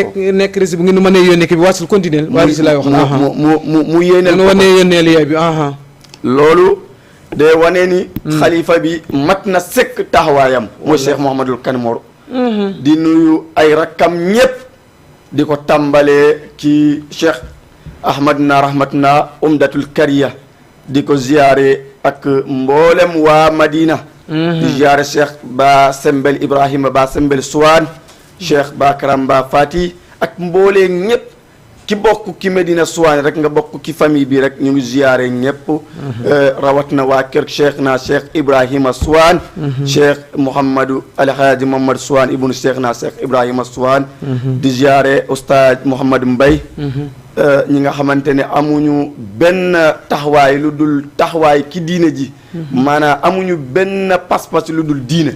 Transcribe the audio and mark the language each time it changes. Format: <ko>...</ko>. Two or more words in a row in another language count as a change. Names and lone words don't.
<wo>rek nekk rési bu ngeen nu mënee yónnee ki bi waasul continuer waaye si laay wax mu yéenal ko wane yónneel yaay bi loolu de wane ni xalifa bi mat na sëkk taxawaayam mooy Cheikh Mouhamadul Kanmoor di nuyu ay rakkam ñépp di ko tàmbalee ci Cheikh Ahmad na rahmatna umdatul kariya di ko ziyaare ak mboolem waa Madina di ziyaare Cheikh Ba Sembel Ibrahima Ba Sembel Suwaan Cheikh Bakaram Ba Fati ak mboolee ñëpp ki bokk ki Medina Suwaan rek nga bokk ki famille bi rek ñu ngi ziyaare ñëpp rawat na waa kër Cheikh Ibrahima Suwaan Cheikh Mouhamadou Alhaaji Mouhamadou Suwaan ibnu Cheikh Ibrahima Suwaan di ziyaare Oustaz Mouhamadou Mbay ñi nga xamante ne amuñu benn taxawaay lu dul taxawaay ki diine ji maanaam amuñu benn pas-pas lu dul diine</wo>